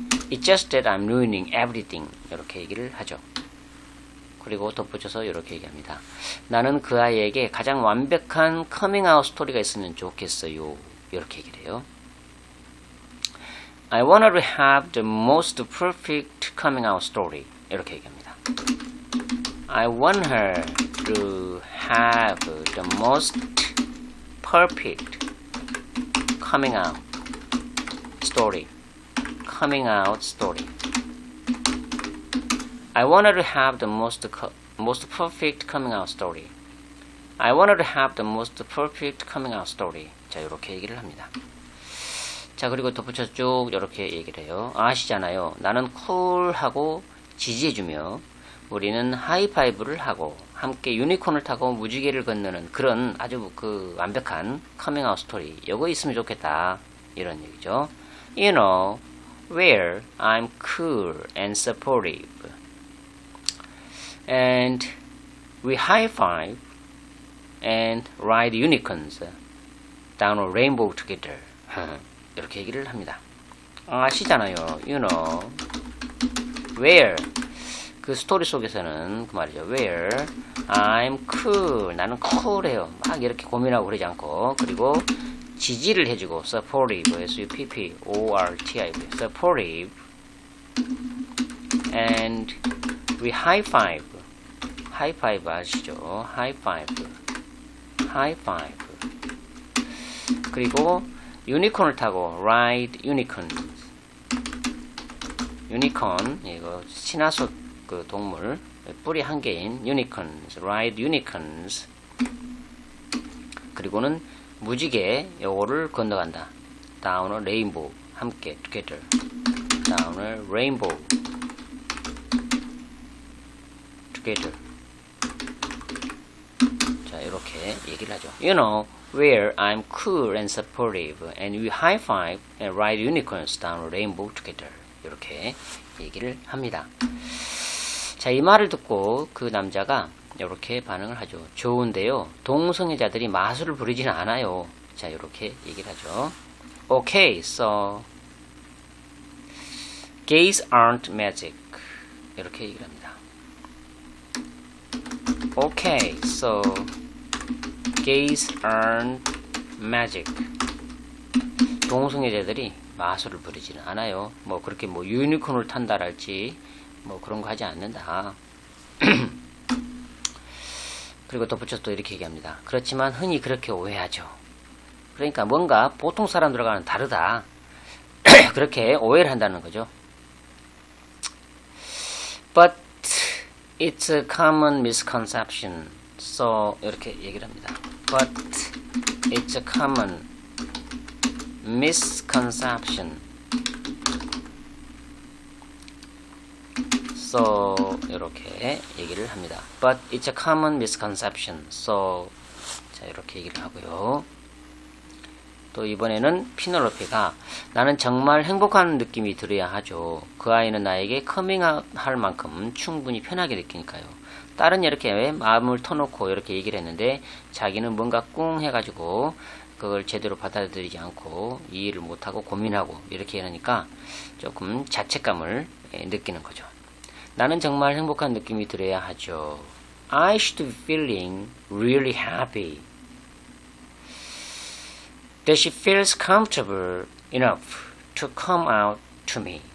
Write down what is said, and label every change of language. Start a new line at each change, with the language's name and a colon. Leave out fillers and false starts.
English: It's just that I'm ruining everything.
Korean: 이렇게 얘기를 하죠. 그리고 덧붙여서 이렇게 얘기합니다. 나는 그 아이에게 가장 완벽한 커밍아웃 스토리가 있으면 좋겠어요. 이렇게 얘기를 해요.
English: I want her to have the most perfect coming out story.
Korean: 이렇게 얘기합니다.
English: I want her to have the most perfect coming out story. Coming out story. I want her to have the most perfect coming out story. I want her to have the most perfect coming out story.
Korean: 자, 이렇게 얘기를 합니다. 자, 그리고 덧붙여서 쭉 이렇게 얘기를 해요. 아시잖아요. 나는 쿨하고 지지해주며 우리는 하이파이브를 하고 함께 유니콘을 타고 무지개를 건너는 그런 아주 그 완벽한 커밍아웃 스토리. 이거 있으면 좋겠다. 이런 얘기죠.
English: You know, where I'm cool and supportive. And we high-five and ride unicorns down a rainbow together.
Korean: 이렇게 얘기를 합니다. 아시잖아요.
English: You know, where
Korean: 그 스토리 속에서는 그 말이죠.
English: Where I'm cool.
Korean: 나는 cool해요. 막 이렇게 고민하고 그러지 않고 그리고 지지를 해주고
English: supportive, S-U-P-P-O-R-T-I-V, supportive, and we high-five.
Korean: high-five 아시죠? high-five. 그리고 유니콘을 타고
English: ride unicorns.
Korean: 유니콘 이거 신화속 그 동물 뿔이 한 개인
English: unicorns, ride unicorns.
Korean: 그리고는 무지개 요거를 건너간다.
English: down a rainbow
Korean: 함께
English: together. down a rainbow together.
Korean: 자, 이렇게 얘기를 하죠.
English: You know, where I'm cool and supportive, and we high-five and ride unicorns down a rainbow together.
Korean: 이렇게 얘기를 합니다. 자, 이 말을 듣고 그 남자가 이렇게 반응을 하죠. 좋은데요. 동성애자들이 마술을 부리지는 않아요. 자, 이렇게 얘기를 하죠.
English: Okay, so gays aren't magic.
Korean: 이렇게 얘기를 합니다.
English: Okay, so gays aren't magic.
Korean: 동성애자들이 마술을 부리지는 않아요. 뭐 그렇게 뭐 유니콘을 탄다랄지 뭐 그런 거 하지 않는다. 그리고 덧붙여서 또 이렇게 얘기합니다. 그렇지만 흔히 그렇게 오해하죠. 그러니까 뭔가 보통 사람들과는 다르다. 그렇게 오해를 한다는 거죠.
English: But it's a common misconception. So
Korean: 이렇게 얘기를 합니다.
English: But it's a common misconception. So
Korean: 이렇게 얘기를 합니다.
English: But it's a common misconception. So
Korean: 자, 이렇게 얘기를 하고요. 또 이번에는 피넬로페가 나는 정말 행복한 느낌이 들어야 하죠. 그 아이는 나에게 커밍아웃 할 만큼 충분히 편하게 느끼니까요. 딸은 이렇게 마음을 터놓고 이렇게 얘기를 했는데 자기는 뭔가 꿍 해가지고 그걸 제대로 받아들이지 않고 이해를 못하고 고민하고 이렇게 하니까 조금 자책감을 느끼는 거죠. 나는 정말 행복한 느낌이 들어야 하죠.
English: I should be feeling really happy. That she feels comfortable enough to come out to me.